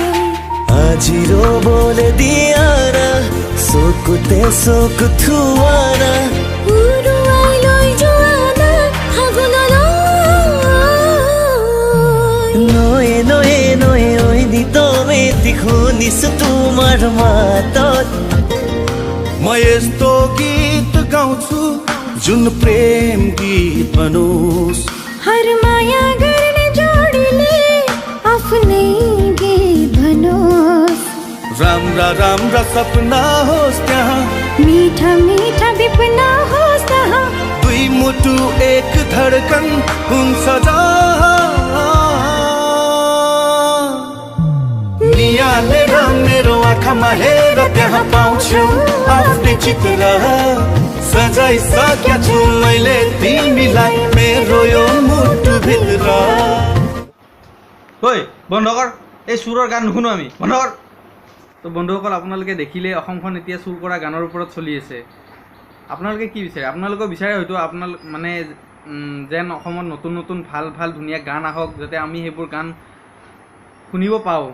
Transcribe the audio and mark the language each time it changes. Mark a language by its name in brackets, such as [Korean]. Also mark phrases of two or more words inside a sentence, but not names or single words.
[Assamese] আজি ৰ'বলৈ দিয়া না চকুতে চকু থোৱানা, উৰুৱাই লৈ যোৱা না ফাগুনলৈ। নয়ে নয়ে নয়ে ঐনিতম এটি শুনিছো তোমাৰ মাতত। [Nepali] মই यस्तो गीत गाउँछु जुन प्रेम गीत बनोस्, हर माया गर्ने जोडीले आफ्नै गीत भनोस्, राम्रा राम्रा सपना होस् त्यहाँ, मीठा मीठा विपना होस् तहाँ, दुई मुटु एक धडकन हुन्छ जहाँ, नियालेर मेरो आँखामा हेर त्यहाँ पाउँछु आफ्नै चित्र, सजाइसकेको छु मैले तिमीलाई मेरो यो मुटुभित्र। [Assamese] ঐ বন্ধ কৰ, এই চুৰৰ গান নুশুনো আমি, বন্ধ কৰ। তো বন্ধুসকল, আপোনালোকে দেখিলে অসমখন এতিয়া চুৰ কৰা গানৰ ওপৰত চলি আছে। আপোনালোকে কি বিচাৰে? আপোনালোকে বিচাৰে হয়তো মানে যেন অসমত নতুন নতুন ভাল ভাল ধুনীয়া গান আহক, যাতে আমি সেইবোৰ গান শুনিব পাওঁ।